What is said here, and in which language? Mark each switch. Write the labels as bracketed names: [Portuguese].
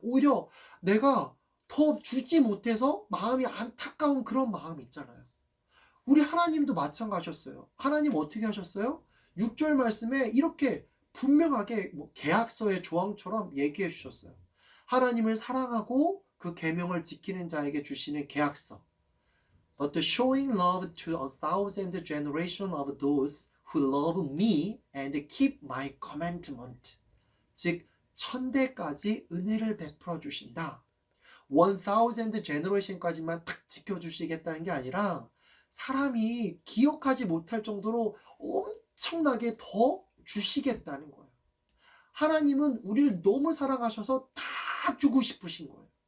[Korean] 오히려 내가 더 주지 못해서 마음이 안타까운 그런 마음이 있잖아요. 우리 하나님도 마찬가지였어요. 하나님 어떻게 하셨어요? 6절 말씀에 이렇게 분명하게 계약서의 조항처럼 얘기해 주셨어요. 하나님을 사랑하고 그 계명을 지키는 자에게 주시는 계약서. [English] But showing love to 1,000 generations of those who love me and keep my commandment. [Korean] 즉 1000대까지 은혜를 베풀어 주신다. 1,000 generation까지만 탁 지켜주시겠다는 게 아니라 사람이 기억하지 못할 정도로 엄청나게 더 주시겠다는 거예요. 하나님은 우리를 너무 사랑하셔서 다 주고 싶으신 거예요.